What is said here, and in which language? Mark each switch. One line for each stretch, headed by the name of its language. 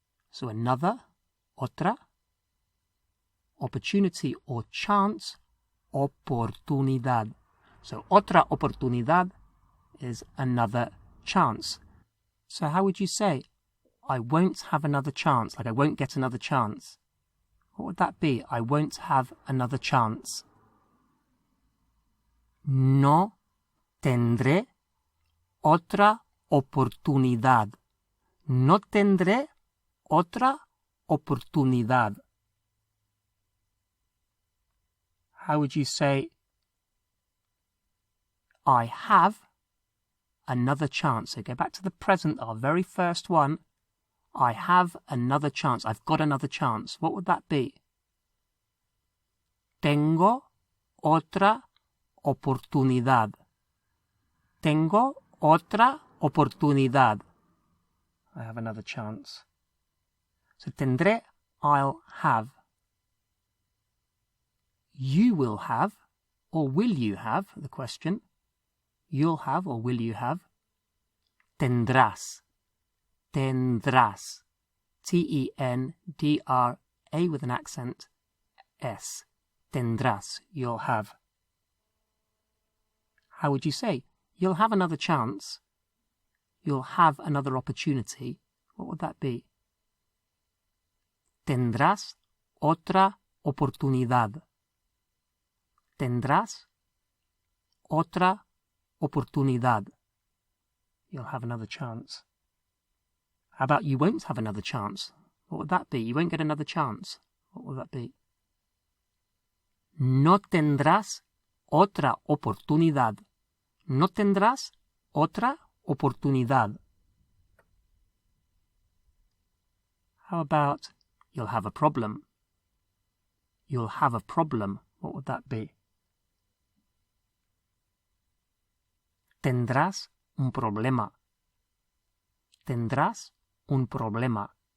English: So another, otra, opportunity or chance, oportunidad. So
Spanish: otra oportunidad
English: is another chance. So how would you say, I won't have another chance, like I won't get another chance? What would that be? I won't have another chance.
Spanish: No tendré otra oportunidad. No tendré otra oportunidad.
English: How would you say, I have another chance? So go back to the present, our very first one. I have another chance. I've got another chance. What would that be?
Spanish: Tengo otra oportunidad. Tengo otra oportunidad.
English: I have another chance. So tendré, I'll have. You will have, or will you have, the question. You'll have, or will you have. Tendrás. Tendrás. T-E-N-D-R-A with an accent. S. Tendrás. You'll have. How would you say? You'll have another chance. You'll have another opportunity. What would that be?
Spanish: Tendrás otra oportunidad. Tendrás otra oportunidad.
English: You'll have another chance. How about you won't have another chance? What would that be? You won't get another chance. What would that be?
Spanish: No tendrás otra oportunidad. No tendrás otra oportunidad.
English: How about you'll have a problem? You'll have a problem. What would that be?
Spanish: Tendrás un problema. Tendrás un problema.